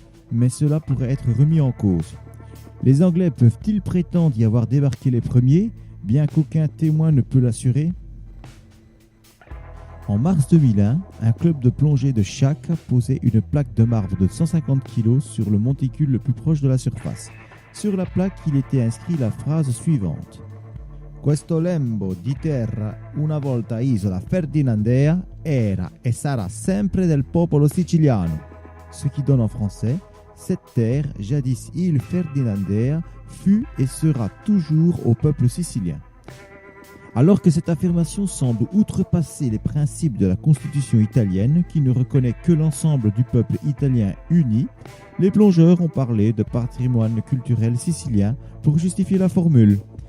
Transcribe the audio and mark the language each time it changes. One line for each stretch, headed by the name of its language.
French: Mais cela pourrait être remis en cause. Les Anglais peuvent-ils prétendre y avoir débarqué les premiers, bien qu'aucun témoin ne peut l'assurer ? En mars 2001, un club de plongée de Chac posait une plaque de marbre de 150 kg sur le monticule le plus proche de la surface. Sur la plaque, il était inscrit la phrase suivante.
Italian: Questo lembo di terra, una volta isola Ferdinandea, era e sarà sempre del popolo siciliano.
French: Ce qui donne en français, cette terre, jadis île Ferdinandea, fut et sera toujours au peuple sicilien. Alors que cette affirmation semble outrepasser les principes de la Constitution italienne qui ne reconnaît que l'ensemble du peuple italien uni, les plongeurs ont parlé de patrimoine culturel sicilien pour justifier la formule.